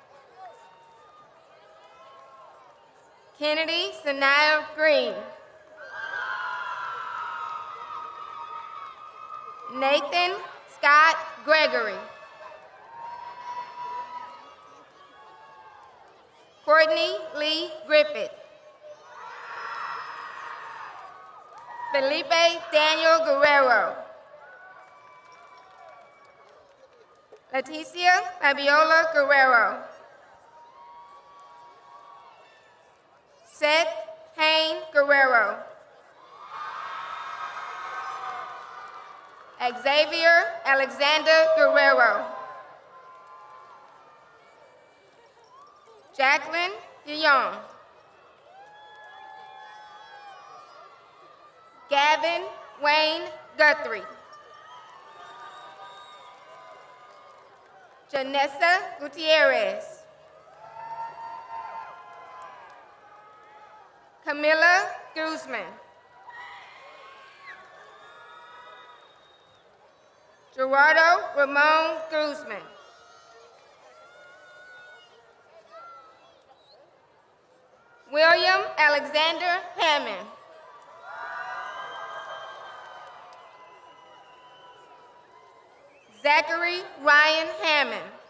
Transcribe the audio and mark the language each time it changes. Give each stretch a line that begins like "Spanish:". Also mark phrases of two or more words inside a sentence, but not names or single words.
English: Kennedy Sanaya Green. Nathan Scott Gregory. Courtney Lee Griffith. Felipe Daniel Guerrero. Leticia Fabiola Guerrero. Seth Hayne Guerrero. Xavier Alexander Guerrero. Jacqueline Guillaume. Gavin Wayne Guthrie. Janessa Gutierrez. Camila Guzman. Gerardo Ramon Guzman. William Alexander Hammond. Zachary Ryan Hammond.